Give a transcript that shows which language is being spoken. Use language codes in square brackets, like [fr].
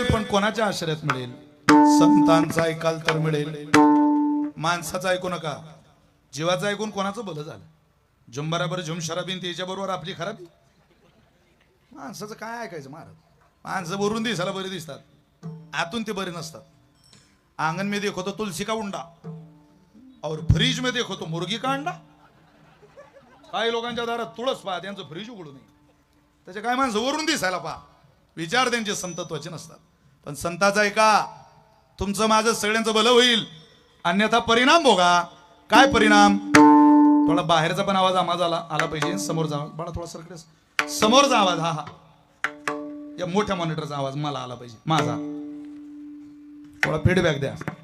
[mr] कोणाच्या आश्रयात मिळेल? संतांचा ऐकाल तर मिळेल, माणसाचं ऐकू नका. जीवाचं ऐकून कोणाचं भलं झालं? जुंबराबर झुम शराबीन त्याच्या बरोबर आपली खराबी. माणसाचं काय ऐकायचं महाराज, माणसं वरून दिसायला बरे दिसतात, आतून ते बरे नसतात. [hi] आंगन में देखो तो तुलसी का उंडा और फ्रीज में देखो तो मुर्गी का अंडा. [mr] काही लोकांच्या दारात तुळस पहा, त्यांचं फ्रीज उघडू नये. त्याचे काय माणसं वरून दिसायला पहा, विचार त्यांचे संतत्वाचे नसतात. पण संताचा ऐका, तुमचं माझं सगळ्यांचं भलं होईल, अन्यथा परिणाम भोगा. काय परिणाम? थोडा बाहेरचा पण आवाज आम्हाला आला पाहिजे. समोरचा आवाज बाळा थोडा सरकडे, समोरचा आवाज हा हा या मोठ्या मॉनिटरचा आवाज मला आला पाहिजे, माझा. थोडा फीडबॅक द्या.